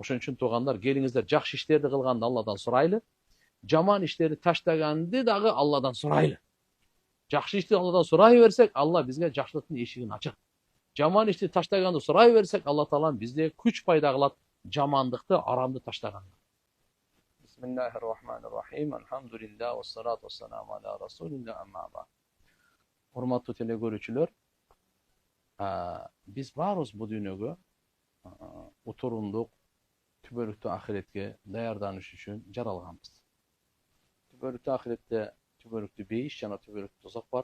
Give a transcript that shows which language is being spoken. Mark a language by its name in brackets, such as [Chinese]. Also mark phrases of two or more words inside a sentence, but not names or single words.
[Kyrgyz] Ошон үчүн туугандар, келиңиздер жакшы иштерди кылганды Алладан сурайлы, жаман иштерди таштаганды дагы Алладан сурайлы. Жакшы ишти Алладан сурай берсек, Алла бизге жакшылыктын эшигин ачат. Жаман ишти таштаганды сурай берсек, Алла Таала бизде күч пайда кылат жамандыкты, арамды таштаганга. [Arabic] بسم الله الرحمن الرحيم. الحمد لله والصلاة والسلام على رسول الله أما بعد. [Kyrgyz] Урматтуу телекөрүүчүлөр, биз баарыбыз бул дүйнөгө утурундук, түбөлүктүү ахиретке даярданыш үчүн жаралганбыз. Түбөлүктүү ахиретте түбөлүктүү бейиш жана түбөлүктүү тозок бар.